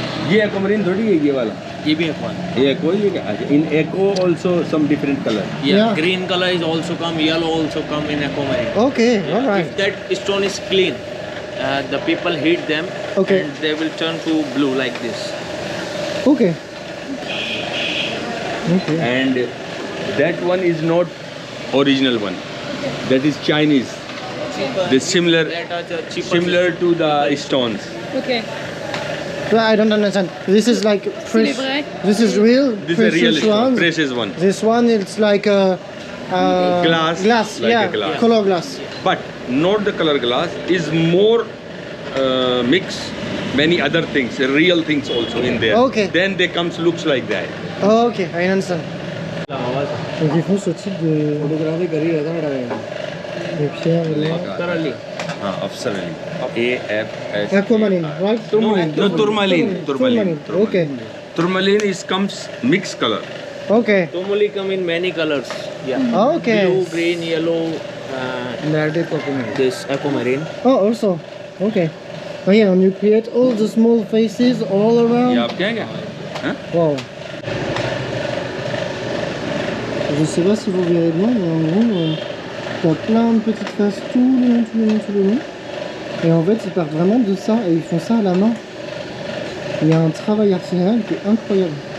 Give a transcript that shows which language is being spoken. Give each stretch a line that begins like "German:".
Hindi: ये aquamarine थोड़ी है ये वाला. ये भी aquamarine. ये eco है क्या?
English: In eco also some different color. Yeah. Yeah. Green color is also come. Yellow also come in aquamarine. Okay. Yeah, All right. If that stone is clean, the people heat them Okay. and they will turn to blue like this. Okay. Okay. And that one is not original one. That is Chinese. The similar That are the cheaper. similar to the stones. Ok. But I don't understand. This is like fresh.
French: vrai.
English: This is real. This is a real precious stone, ones. precious one. This one, it's like a Glass, Glass. like yeah. a glass. Color glass. But not the color glass. Is more mix many other things, real things also in there. Okay. Then they comes looks like that. Oh, okay, I understand.
French: Donc ils font ce type de pierres là.
English: Afsar Ali. AFS. Aquamarine, right? No, tourmaline. Tourmaline. Okay. Tourmaline is comes mixed color. Okay. Tomoli come in many colors. Yeah. Okay. Blue, green, yellow. This aquamarine. Oh, also. Okay. Oh yeah, and you create all the small faces all around.
Hindi: ये आप क्या क्या? हाँ?
English: Wow.
French: Je sais pas si vous verrez bien, mais en gros, t'as plein de petites faces tout le long, tout le long, tout le long. Et en fait, ils partent vraiment de ça et ils font ça à la main. Il y a un travail artisanal qui est incroyable.